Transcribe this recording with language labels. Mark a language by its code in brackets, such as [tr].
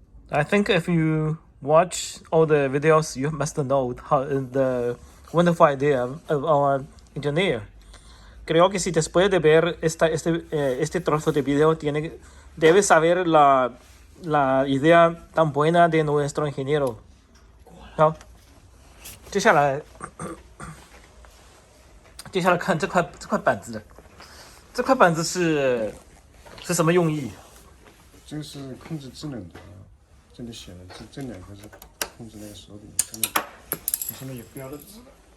[en] I think if you watch all the videos, you must know the wonderful idea of our engineer. [es] Creo que si después de ver este trozo de video debes saber la idea tan buena de nuestro ingeniero. [zh] 好，接下来看这块板子的。这块板子是什么用意？这个是控制智能的啊，这里写了这两个是控制那个手柄，这上面有标的字。